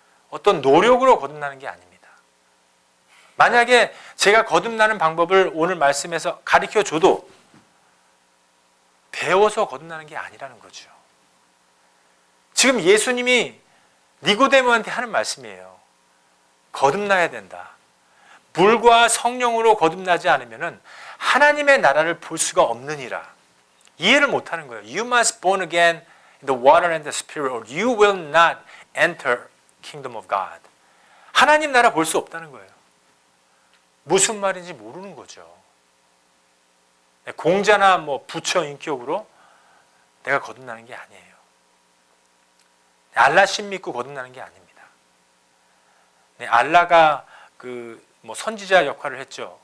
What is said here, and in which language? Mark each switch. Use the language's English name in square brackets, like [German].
[Korean] 어떤 노력으로 거듭나는 게 아닙니다. 만약에 제가 거듭나는 방법을 오늘 말씀에서 가르쳐 줘도 배워서 거듭나는 게 아니라는 거죠. 지금 예수님이 니고데모한테 하는 말씀이에요. 거듭나야 된다. 물과 성령으로 거듭나지 않으면 하나님의 나라를 볼 수가 없느니라. 이해를 못하는 거예요. [English] You must born again in the water and the spirit or you will not enter kingdom of God. [Korean] 하나님 나라 볼 수 없다는 거예요. 무슨 말인지 모르는 거죠. 공자나 뭐 부처 인격으로 내가 거듭나는 게 아니에요. 알라 신 믿고 거듭나는 게 아닙니다. 알라가 뭐 선지자 역할을 했죠.